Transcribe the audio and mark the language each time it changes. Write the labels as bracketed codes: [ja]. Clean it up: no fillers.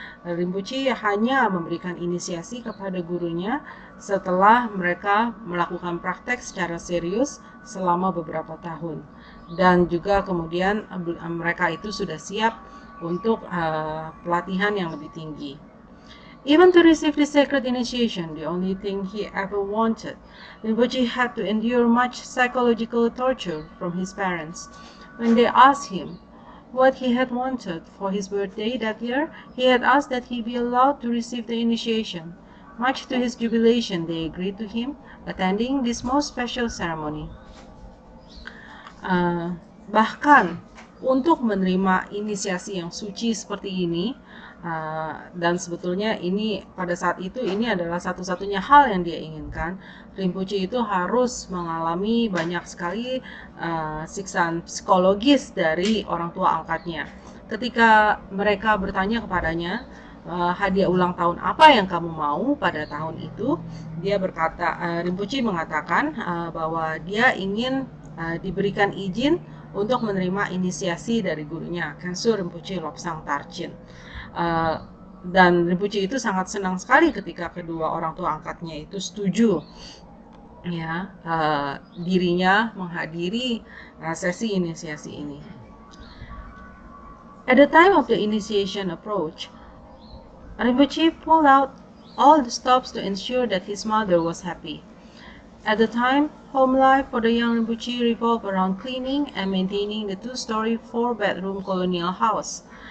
[id] Rinpoche hanya memberikan inisiasi kepada gurunya setelah mereka melakukan praktek secara serius selama beberapa tahun, dan juga kemudian mereka itu sudah siap untuk pelatihan yang lebih tinggi. [en] Even to receive the sacred initiation, the only thing he ever wanted, Rinpoche had to endure much psychological torture from his parents. When they asked him what he had wanted for his birthday that year, he had asked that he be allowed to receive the initiation. Much to his jubilation, they agreed to him attending this most special ceremony. [id] Bahkan untuk menerima inisiasi yang suci seperti ini, dan sebetulnya ini pada saat itu ini adalah satu-satunya hal yang dia inginkan, Rinpoche itu harus mengalami banyak sekali siksaan psikologis dari orang tua angkatnya. Ketika mereka bertanya kepadanya, hadiah ulang tahun apa yang kamu mau pada tahun itu, dia berkata, Rinpoche mengatakan bahwa dia ingin diberikan izin untuk menerima inisiasi dari gurunya, Kensur Rinpoche Lobsang Tarchin. Dan Rinpoche itu sangat senang sekali ketika kedua orang tua angkatnya itu setuju, ya, dirinya menghadiri sesi inisiasi ini. [en] At the time of the initiation approach, Rinpoche pulled out all the stops to ensure that his mother was happy. At the time, home life for the young Rinpoche revolved around cleaning and maintaining the two-story, four-bedroom colonial house.